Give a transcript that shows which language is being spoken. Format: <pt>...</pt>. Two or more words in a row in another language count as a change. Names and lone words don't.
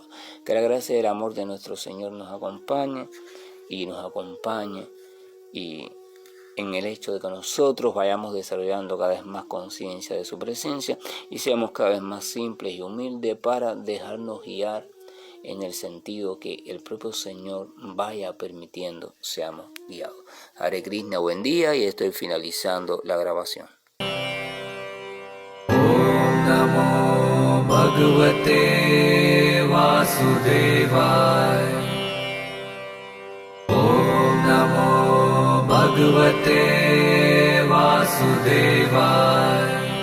<es>Que la gracia y el amor de nuestro Señor nos acompañe y en el hecho de que nosotros vayamos desarrollando cada vez más conciencia de su presencia y seamos cada vez más simples y humildes para dejarnos guiar en el sentido que el propio Señor vaya permitiendo seamos guiados. Hare Krishna, buen día, y estoy finalizando la grabación.</es> <sa>ओं नमो भगवते वासुदेवाय. ओं नमो भगवते वासुदेवाय.</sa>